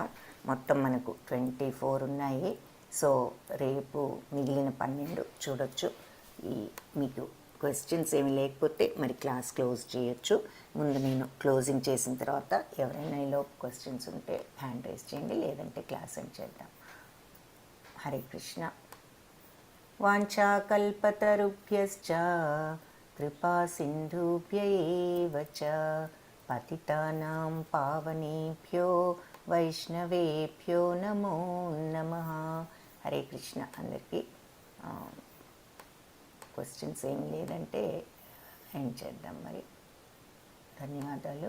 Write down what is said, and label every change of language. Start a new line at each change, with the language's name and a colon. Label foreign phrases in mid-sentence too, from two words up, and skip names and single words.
Telugu: మొత్తం మనకు 24 ఉన్నాయి. సో రేపు మిగిలిన 12 చూడొచ్చు. మీకు క్వశ్చన్స్ ఏమి లేకపోతే మరి
English: class close
Telugu: చేయొచ్చు. ముందు నేను క్లోజింగ్ చేసిన తర్వాత ఎవరైనా ఈలో క్వశ్చన్స్ ఉంటే
English: hand raise
Telugu: చేయండి, లేదంటే
English: class end
Telugu: చేద్దాం. హరే కృష్ణ.
Sanskrit: వాంఛాకల్పతరుభ్యశ్చ కృపా సింధుభ్య ఏవ చ పతితానాం పావనేభ్యో వైష్ణవేభ్యో నమో నమః.
Telugu: హరే కృష్ణ. అందరికీ క్వశ్చన్స్ ఏమి లేదంటే ఎండ్ చేద్దాం మరి. ధన్యవాదాలు.